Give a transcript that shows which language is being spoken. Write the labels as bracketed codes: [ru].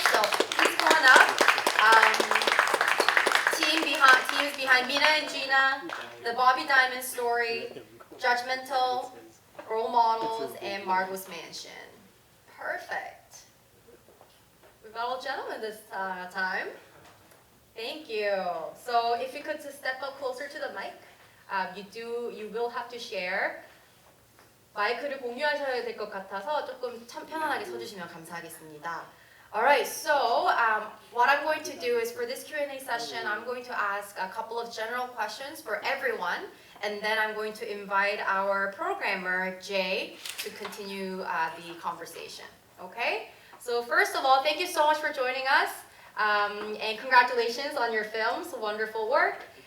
[en] So please come on up. Teams behind Mina and Gina, the Bobby Diamond Story, Judgmental, Role Models, and Margot's Mansion. Perfect. We've got all gentlemen this time. Thank you. So if you could just step up closer to the mic. You will have to share. [ko] 마이크를 공유하셔야 될 것 같아서 조금 편안하게 서주시면 감사하겠습니다. [en] Alright, so what I'm going to do is for this Q&A session, I'm going to ask a couple of general questions for everyone, and then I'm going to invite our programmer, Jay, to continue the conversation. Okay? So first of all, thank you so much for joining us, and congratulations on your films, wonderful work.